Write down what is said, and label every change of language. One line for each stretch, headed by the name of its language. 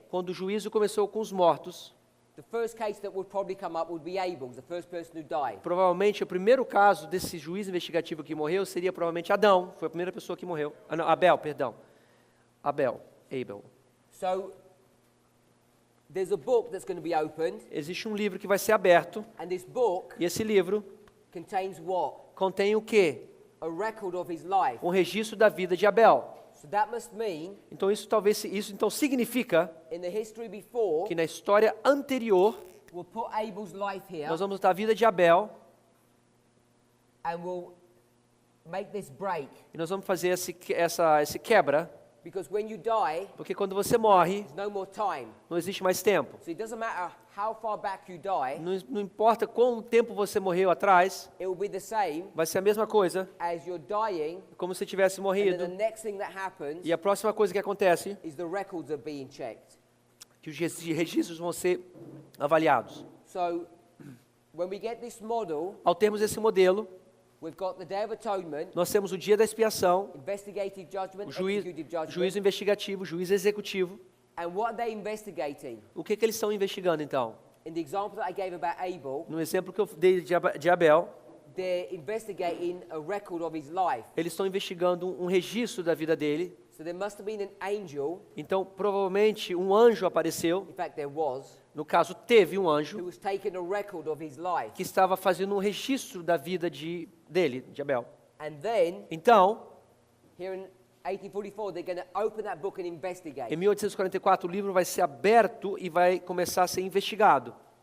Portuguese: quando o juízo começou com os mortos,
English: the first case that would probably come up would be Abel's, the first person who died.
Portuguese: provavelmente o primeiro caso desse juiz investigativo que morreu seria provavelmente Adão, foi a primeira pessoa que morreu. Ah, não, Abel, perdão. Abel.
English: So there's a book that's going to be opened,
Portuguese: Existe um livro que vai ser aberto,
English: and this book
Portuguese: e esse livro
English: contains what?
Portuguese: contém o quê?
English: A record of his life.
Portuguese: Um registro da vida de Abel.
English: So that must mean,
Portuguese: Então isso então significa
English: in the history before,
Portuguese: que na história anterior
English: we'll put Abel's life here,
Portuguese: nós vamos dar a vida de Abel
English: and we'll make this break.
Portuguese: e nós vamos fazer esse quebra,
English: Because when you die,
Portuguese: porque quando você morre
English: there's no more time.
Portuguese: não existe mais tempo.
English: So it doesn't matter how far back you die,
Portuguese: Não importa quanto tempo você morreu atrás,
English: it will be the same
Portuguese: vai ser a mesma coisa,
English: as you're dying,
Portuguese: como se tivesse
English: and then
Portuguese: morrido.
English: the next thing that happens
Portuguese: E a próxima coisa que acontece
English: is the records are being checked.
Portuguese: que os registros vão ser avaliados.
English: So when we get this model,
Portuguese: Ao termos esse modelo,
English: we've got the Day of Atonement,
Portuguese: nós temos o dia da expiação,
English: investigative judgment,
Portuguese: o
English: executive judgment,
Portuguese: juízo investigativo, juízo executivo.
English: and what are they investigating?
Portuguese: O que eles estão investigando, então?
English: In the example that I gave about Abel,
Portuguese: No exemplo que eu dei de Abel,
English: they're investigating a record of his life.
Portuguese: eles estão investigando um registro da vida dele.
English: So there must have been an angel,
Portuguese: Então, provavelmente, um anjo apareceu.
English: in fact there was,
Portuguese: No caso, teve um
English: who
Portuguese: anjo
English: was taking a record of his life.
Portuguese: que estava fazendo um registro da vida dele, de Abel.
English: And then,
Portuguese: Então,
English: here in 1844, they're going to open that book and investigate.
Portuguese: em 1844, o livro vai ser aberto e vai começar a ser investigado.